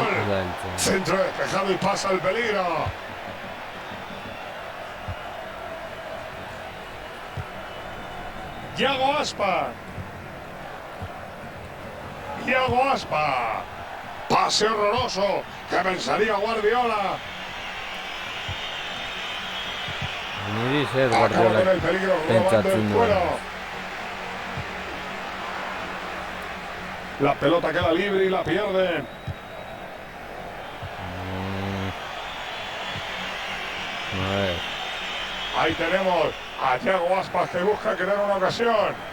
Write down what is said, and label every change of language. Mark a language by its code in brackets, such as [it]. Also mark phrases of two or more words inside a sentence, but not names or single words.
[es] Centro despejado y pasa el peligro. Iago Aspas. Iago Aspas. Pase horroroso que pensaría Guardiola. [eu] Niri zer Guardiola pentsatzen duen. [es] La pelota queda libre y la pierden. A ver. Ahí tenemos a Iago Aspas que busca crear una ocasión.